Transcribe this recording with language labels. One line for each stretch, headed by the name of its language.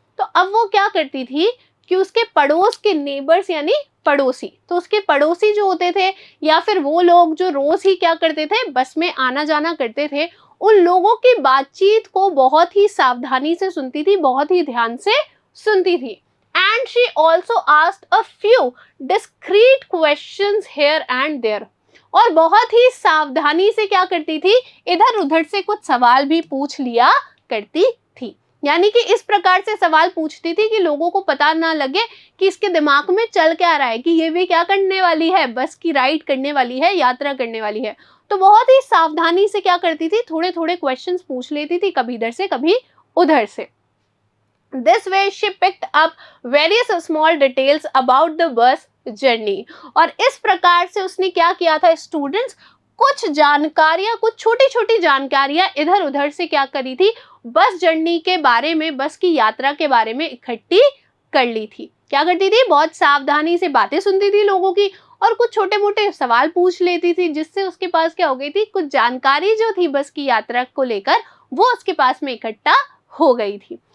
Hindi: तो अब वो क्या करती थी कि उसके पड़ोस के नेबर्स यानी पड़ोसी, तो उसके पड़ोसी जो होते थे या फिर वो लोग जो रोज ही क्या करते थे, बस में आना जाना करते थे, उन लोगों की बातचीत को बहुत ही सावधानी से सुनती थी, बहुत ही ध्यान से सुनती थी।
English: And she also asked a few discreet questions here and there.
Hindi: और बहुत ही सावधानी से क्या करती थी, इधर उधर से कुछ सवाल भी पूछ लिया करती थी। यानी कि इस प्रकार से सवाल पूछती थी कि लोगों को पता ना लगे कि इसके दिमाग में चल क्या रहा है, कि ये भी क्या करने वाली है, बस की राइड करने वाली है, यात्रा करने वाली है। तो बहुत ही सावधानी से क्या करती थी, थोड़े थोड़े क्वेश्चंस पूछ लेती थी, कभी इधर से कभी उधर से।
English: This way she picked up various small details about the bus journey.
Hindi: और इस प्रकार से उसने क्या किया था स्टूडेंट्स, कुछ जानकारियां, कुछ छोटी छोटी जानकारियां इधर उधर से क्या करी थी, बस जर्नी के बारे में, बस की यात्रा के बारे में इकट्ठी कर ली थी। क्या करती थी, बहुत सावधानी से बातें सुनती थी लोगों की और कुछ छोटे मोटे सवाल पूछ लेती थी, जिससे उसके पास क्या हो गई थी, कुछ जानकारी जो थी बस की यात्रा को लेकर वो उसके पास में इकट्ठा हो गई थी।